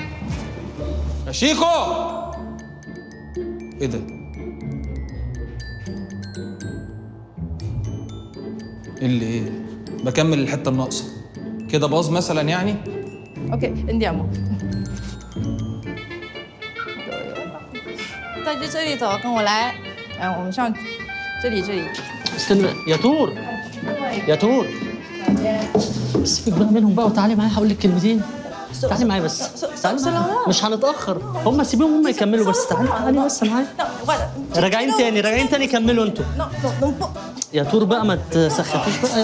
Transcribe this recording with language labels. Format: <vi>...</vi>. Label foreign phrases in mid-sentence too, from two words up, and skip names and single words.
<ar>يا شيكو ايه ده؟ اللي ايه؟ بكمل الحته الناقصه كده باظ مثلا يعني.</ar> <it>OK， andiamo。</it> <zh>在这里走，跟我来。我们上这里。</zh> <ar>استنى يا تور، يا تور سيبك بقى منهم بقى وتعالي معايا هقول لك كلمتين. تعالي معايا بس، تعالي معايا. مش هنتأخر، هم سيبيهم هم يكملوا بس. تعالي بس معايا. راجعين تاني كملوا انتوا. يا تور بقى ما تسخفيش بقى.</ar>